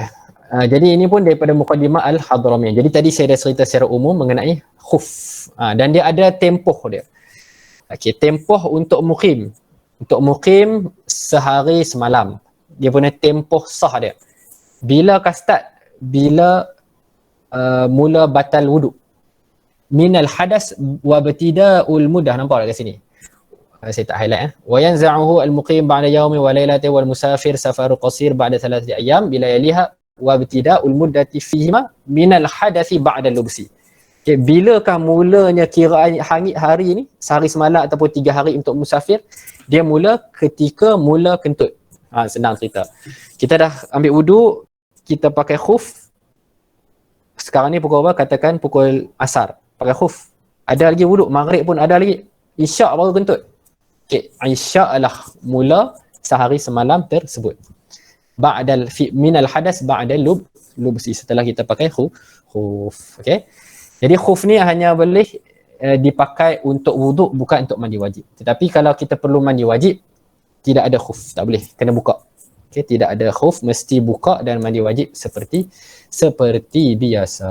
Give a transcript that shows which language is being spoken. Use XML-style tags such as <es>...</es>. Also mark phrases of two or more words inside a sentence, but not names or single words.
<ms>Jadi ini pun daripada Muqaddimah Al-Hadramiyah. Jadi tadi saya dah cerita secara umum mengenai khuf. Dan dia ada tempoh dia. Okey, tempoh untuk muqim. Untuk muqim sehari semalam. Dia punya tempoh sah dia. Bila start? Bila mula batal wuduk.</ms> <ar>من الحدث وابتداء المدة.</ar> <ms>Nampak tak kat sini? Saya tak highlight.</ms> <ar>وينزعه المقيم بعد يوم وليلة والمسافر سفر قصر بعد 3 أيام بلياليها وابتداء المدة فيهما من الحدث بعد اللبس.</ar> <ms>Okay, bilakah mulanya kiraan hari ni, sehari semalam ataupun 3 hari untuk musafir? Dia mula ketika mula kentut. Senang cerita. Kita dah ambil wuduk, kita pakai khuf. Sekarang ni pukul apa? Katakan pukul asar. Pakai khuf. Ada lagi wuduk, maghrib pun ada lagi. Isyak baru kentut. Okay, isyak lah mula sehari semalam tersebut.</ms> <ar>بعد من الحدث بعد اللبس,</ar> <ms>setelah kita pakai khuf. Okay. Jadi khuf ni hanya boleh dipakai untuk wuduk, bukan untuk mandi wajib. Tetapi kalau kita perlu mandi wajib, tidak ada khuf, tak boleh, kena buka. Okay, tidak ada khuf, mesti buka dan mandi wajib seperti biasa.</ms>